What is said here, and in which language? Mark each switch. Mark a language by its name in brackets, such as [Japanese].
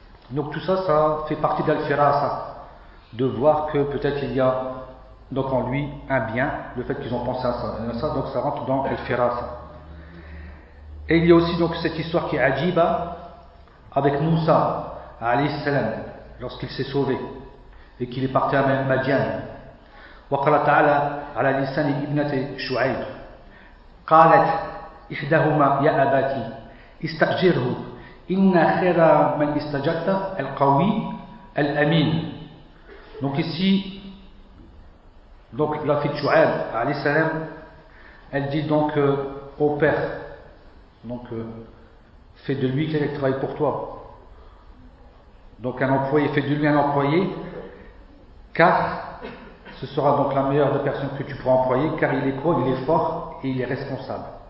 [French] Donc tout ça, ça fait partie d'al-firasa, de voir que peut-être il y a donc en lui un bien, le fait qu'ils ont pensé à ça. Et ça donc ça rentre dans al-firasa. Et il y a aussi donc cette histoire qui est ajiba avec Moussa alayhi salam lorsqu'il s'est sauvé et qu'il est parti à Madian. [Arabic] وقال تعالى على لسان ابنة شعيب قالت إحداهما يا أباتي استأجره إن خير من استجرت القوي الأمين. [French] Donc ici, donc la fille de Shu'aib, alayhi salam, elle dit donc au père, donc fais de lui quelqu'un qui travaille pour toi. Donc un employé, fais de lui un employé, car ce sera donc la meilleure des personnes que tu pourras employer, car il est quoi? Il est fort et il est responsable.